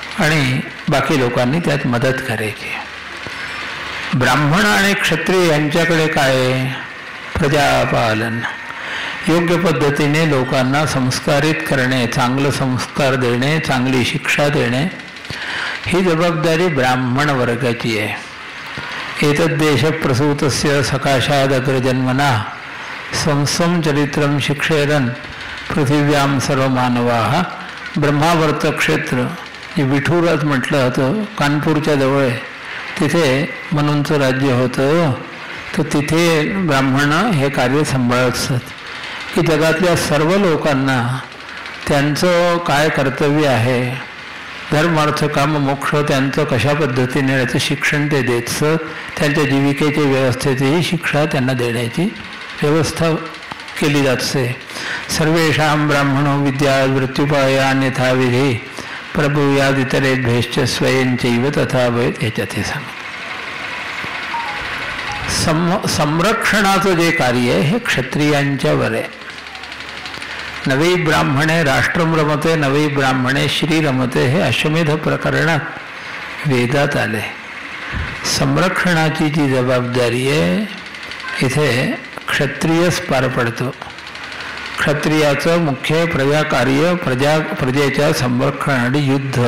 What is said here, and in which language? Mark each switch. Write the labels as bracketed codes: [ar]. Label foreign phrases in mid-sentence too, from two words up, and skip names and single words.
[mr] आणि बाकी लोकांनी त्यात मदत करायची. ब्राह्मण आणि क्षत्रिय यांच्याकडे काय? प्रजापालन, योग्य पद्धतीने लोकांना संस्कारित करणे, चांगलं संस्कार देणे, चांगली शिक्षा देणे, ही जबाबदारी ब्राह्मण वर्गाची आहे. [sa] एतद्देश प्रसूतस्य सकाशादग्रजन्मना संसम चरित्रम शिक्षेरन पृथिव्याम सर्व मानवाः. [mr] ब्रह्मावर्त क्षेत्र जे विठुरात म्हटलं होतं, कानपूरच्या जवळ आहे, तिथे मनूंचं राज्य होतं. तर तिथे ब्राह्मण हे कार्य सांभाळत असतात की जगातल्या सर्व लोकांना त्यांचं काय कर्तव्य आहे, धर्म अर्थ काम मोक्ष त्यांचं कशा पद्धतीने याचं शिक्षण ते देत असत. त्यांच्या जीविकेच्या व्यवस्थेचीही शिक्षा त्यांना देण्याची व्यवस्था केली जात असे. [sa] सर्वेषां ब्राह्मणो विद्या मृत्युपाया अन्यथा विधी प्रभूयाद इतरेभ्यश्च स्वयंचैव तथा भवेत्. [mr] याच्यात हे सांग संरक्षणाचं जे कार्य आहे हे क्षत्रियांच्यावर आहे. [sa] नवी ब्राह्मणे राष्ट्रम रमते नवी ब्राह्मणे श्री रमते, [mr] हे अश्वमेध प्रकरणात वेदात आले. संरक्षणाची जी जबाबदारी आहे इथे क्षत्रियच पार पडतो. क्षत्रियाचं मुख्य प्रजाकार्य प्रजेच्या संरक्षणासाठी युद्ध.